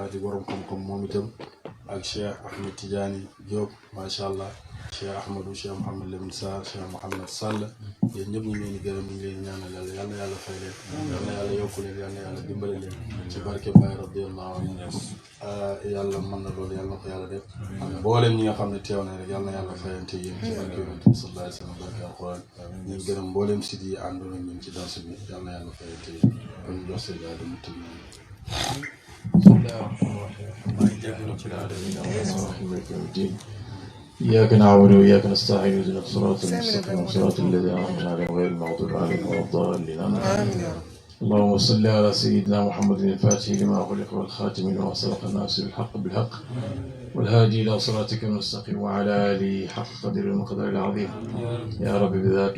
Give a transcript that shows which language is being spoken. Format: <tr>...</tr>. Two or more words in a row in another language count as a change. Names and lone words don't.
<wo>di borom xam-xam moom itam ak Cheikh Ahmed Tidiane Diop</wo> <ar>ما شاء الله</ar> <wo>Cheikh Ahmadou Cheikh Mouhamed Lamine Sarr Cheikh Mouhamed Sall yéen ñëpp ñu ngi leen di gërëm ñu ngi leen di ñaanal yàlla yal na yàlla fay leen yal na yàlla yokku leen yal na yàlla dimbale leen ci barke Baye</wo> <ar>رضي الله عنه</ar> <wo>yàlla mën na loolu yàlla na ko yàlla def ak mboolem ñi nga xam ne teew na rek yal na yàlla fayante yéen ci barke yonent bi</wo> <ar>صلى الله عليه وسلم</ar> <wo>barke alquran ñu ngi gërëm mboolem sit yi àndoon ak ñun ci danse bi yal na yàlla fayante yéen kon ñu jox seen yàlla mu tëdd</wo> <ar>إياك نعبد وإياك نستعين اهدنا الصراط المستقيم صراط الذين أنعمت عليهم غير المغضوب عليهم ولا الضالين آمين. اللهم صل على سيدنا محمد الفاتح لما أغلق والخاتم لما سبق الناس بالحق بالحق والهادي إلى صراطك المستقيم وعلى آله حق قدر المقدار العظيم يا رب بذاته</ar>